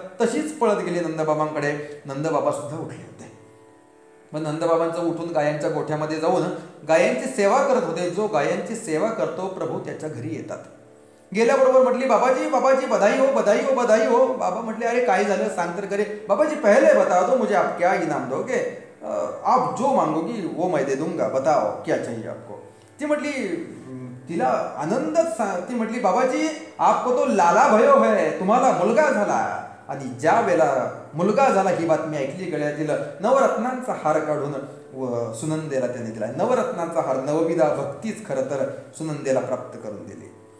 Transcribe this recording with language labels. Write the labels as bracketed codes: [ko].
[mr] तशीच पळत गेली नंदबाबांकडे. नंदबाबा सुद्धा उठले होते. मग नंदबाबांचं उठून गायांच्या गोठ्यामध्ये जाऊन गायांची सेवा करत होते. जो गायांची सेवा करतो प्रभू त्याच्या घरी येतात. गेल्याबरोबर म्हटली, बाबाजी बाबाजी [hi] बधाई हो बधाई हो बधाई हो. [mr] बाबा म्हटले, अरे काय झालं सांग तर करे. [hi] बाबाजी पहले बता दो मुझे, आप क्या इनाम दोगे, आप जो मांगोगी वो मैं दे दूंगा, बताओ क्या चाहिए आपको. [mr] ती म्हटली, तिला आनंदच. ती म्हटली, [hi] बाबाजी आपको तो लाला भयो है, [mr] तुम्हाला मुलगा झाला. आणि ज्या वेळेला मुलगा झाला ही बातमी ऐकली, गळ्यातील नवरत्नांचा हार काढून सुनंदेला त्याने दिला. नवरत्नांचा हार, नवविधा भक्तीच खरं तर सुनंदेला प्राप्त करून दिली.